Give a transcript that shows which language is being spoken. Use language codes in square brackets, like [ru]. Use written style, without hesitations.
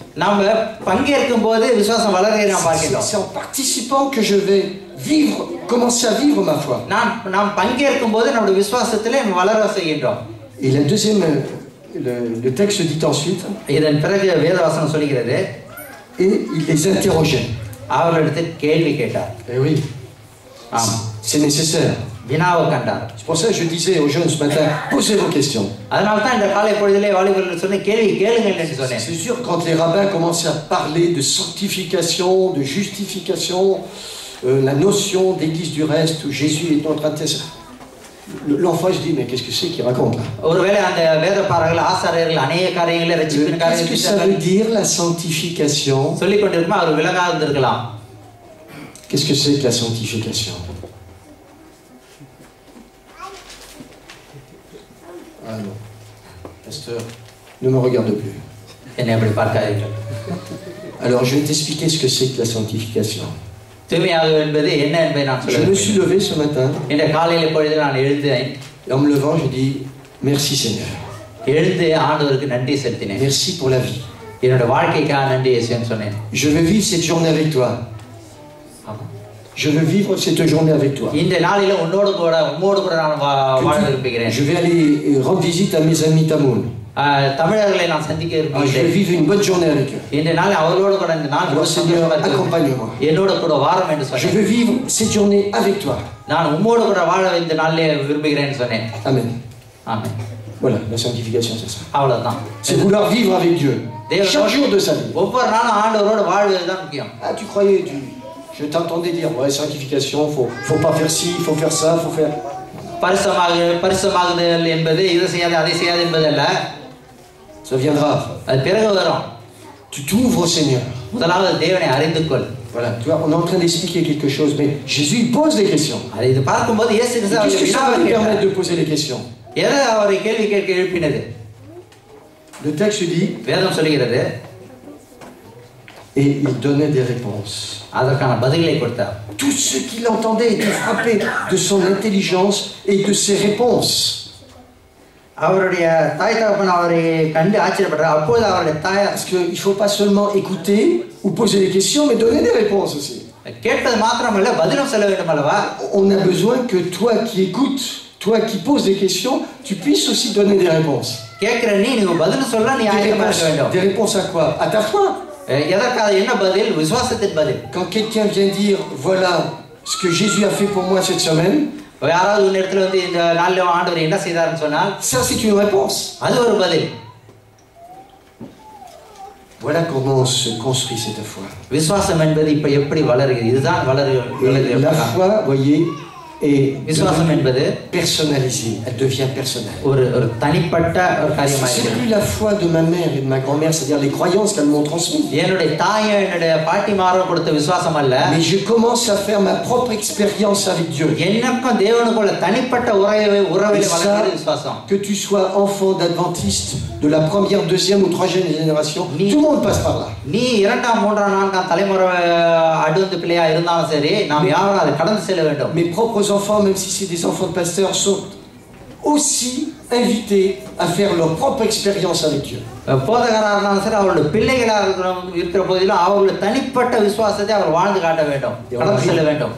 [ta] நாம் பங்கேற்கும் போது விசுவாசம் வளர்கிறதை நாம் பார்க்கின்றோம். [fr] C'est en participant que je vais vivre, commencer à vivre ma foi. [ta] நாம் பங்கேற்கும் போது நம்முடைய விசுவாசத்திலே வளர செய்கின்றோம். [fr] Et la deuxième, le texte dit ensuite, [ta] இதன் பிறகு வேதவசனம் சொல்கிறது, [fr] et il les interrogeait. [ta] அவர்களிடத்தில் கேள்வி கேட்டார். [fr] Eh oui, c'est nécessaire. [ta] வினாவை கண்டார். [fr] C'est pour ça que je disais aux jeunes ce matin, posez vos questions. [ta] அதனால தான் இந்த காலை பொழுதிலே வாலிபர்கள் சொன்ன கேள்வி கேளுங்கள் என்று சொன்னேன். [fr] C'est sûr, quand les rabbins commençaient à parler de sanctification, de justification, la notion d'église du reste où Jésus est en train de... L'enfant se dit, mais qu'est-ce que c'est qu'il raconte là? [ta] ஒருவேளை அந்த வேதபாரகர்கள் ஆசாரியர்கள் அநேக காரியங்களை ரட்சிப்பின் [fr] Qu'est-ce que ça veut dire la sanctification? [ta] சொல்லிக் கொண்டிருக்கும் அவர் விலகாது இருந்திருக்கலாம். [fr] Qu'est-ce que c'est que la sanctification? Ah non, pasteur, ne me regarde plus. [ta] என்னை அப்படி பார்க்காதீர்கள். [fr] Alors je vais t'expliquer ce que c'est que la sanctification. [ta] தூய்மையாக என்பது என்ன என்பதை நான் சொல்ல [fr] Je me suis levé ce matin. [ta] இந்த காலையில பொழுது நான் எழுந்தேன். [fr] Et en me levant, je dis merci Seigneur. [ta] எழுந்து ஆண்டவருக்கு நன்றி செலுத்தினேன். [fr] Merci pour la vie. [ta] என்னோட வாழ்க்கைக்காக நன்றி இயேசுன்னு சொன்னேன். [fr] Je veux vivre cette journée avec toi. Je veux vivre cette journée avec toi. [ta] இந்த நாளில உம்மோடு கூட நான் வாழ விரும்புகிறேன். [fr] Je vais aller rendre visite à mes amis tamouls. [ta] தமிழர்களை நான் சந்திக்க விரும்புகிறேன். [fr] Je vais vivre une bonne journée avec eux. [ta] இந்த நாள் அவர்களோடு கூட இந்த நாள் [fr] accompagne-moi. [ta] என்னோட கூட வாரம் என்று சொன்னேன். [fr] Je veux vivre cette journée avec toi. [ta] நான் உம்மோடு கூட வாழ இந்த நாளிலே விரும்புகிறேன்னு சொன்னேன். [fr] Amen. [ta] Amen. [fr] Voilà, la sanctification c'est ça. [ta] அவ்வளவுதான். [fr] C'est vouloir vivre avec Dieu. Chaque jour de sa vie. [ta] ஒவ்வொரு நாளும் ஆண்டவரோடு வாழ்வது தான் முக்கியம். [fr] Ah, tu croyais je t'entendais dire ouais, sanctification, faut pas faire ci, faut faire ça, faut faire. [ta] பரிசுத்தமாகுதல் என்பது இதை செய்யாது அதை செய்யாது என்பதல்ல. [fr] Ça viendra. [ta] அது பிறகு வரும். [fr] Tu t'ouvres au Seigneur. [ta] முதலாவது தேவனை அறிந்து கொள். [fr] Voilà, tu vois, on est en train d'expliquer quelque chose, mais Jésus il pose des questions. [ta] இது பார்க்கும்போது இயேசு கிறிஸ்து [fr] Qu'est-ce que ça va nous permettre de poser les questions? [ta] எதை அவரை கேள்வி கேட்க எழுப்பினது? [fr] Le texte dit, [ta] வேதம் சொல்கிறது, [fr] et il donnait des réponses. [ta] அதற்கான பதில்களை கொடுத்தார். [fr] Tous ceux qui l'entendaient étaient frappés de son intelligence et de ses réponses. [ta] அவருடைய தாய் தகப்பன் அவரை கண்டு ஆச்சரியப்பட்டார். அப்போது அவருடைய தாயார், [fr] parce que il faut pas seulement écouter ou poser des questions, mais donner des réponses aussi. [ta] கேட்பது மாத்திரமல்ல பதிலும் சொல்ல வேண்டும் அல்லவா? [fr] On a besoin que toi qui écoutes, toi qui poses des questions, tu puisses aussi donner des réponses. [ta] கேட்கிற நீ பதில் சொல்ல நீ ஆயத்தமாக இருக்க வேண்டும். [fr] Des réponses à quoi? À ta foi. [ta] எதற்காக? என்ன பதில்? விசுவாசத்தின் பதில். [fr] Quand quelqu'un vient dire voilà ce que Jésus a fait pour moi cette semaine, [ta] யாராவது ஒரு இடத்துல வந்து இந்த நாள்ல ஆண்டவர் என்ன செய்தார்னு சொன்னால், [fr] ça c'est une réponse. [ta] அது ஒரு பதில். [fr] Voilà comment se construit cette foi. [ta] விசுவாசம் என்பது இப்ப எப்படி வளருகிறது? இதுதான் வளருகிறது. [fr] La foi, voyez, est [ta] விசுவாசம் என்பது [fr] personnalisée, elle devient personnelle. [ta] ஒரு தனிப்பட்ட ஒரு காரியமாக [fr] C'est [ta] இருக்கிறது. [fr] plus la foi de ma mère et de ma grand-mère, c'est-à-dire les croyances qu'elles m'ont transmises. [ta] என்னுடைய தாய் என்னுடைய பாட்டிமார்கள் கொடுத்த விசுவாசம் அல்ல. [fr] Mais je commence à faire ma propre expérience avec Dieu. [ta] எனக்கும் தேவனுக்குள்ள தனிப்பட்ட உறவில் வளர்கிறது விசுவாசம். [fr] Que tu sois enfant d'adventiste de la première, deuxième ou troisième génération, tout le monde passe par là. [ta] நீ இரண்டாம், மூன்றாம், நான்காம் தலைமுறை அடுத்த பிள்ளையா இருந்தாலும் சரி, நாம் யாரும் அதை கடந்து செல்ல வேண்டும். [fr] Mes propres enfants, même si c'est des enfants de pasteurs, sont aussi invités à faire leur propre expérience avec Dieu. [ta] போதகராக இருந்தாலும் சரி, அவருடைய பிள்ளைகளாக இருக்கிற போதிலும் அவர்களுடைய தனிப்பட்ட விசுவாசத்தை அவர் வாழ்ந்து காட்ட வேண்டும், கடந்து செல்ல வேண்டும்.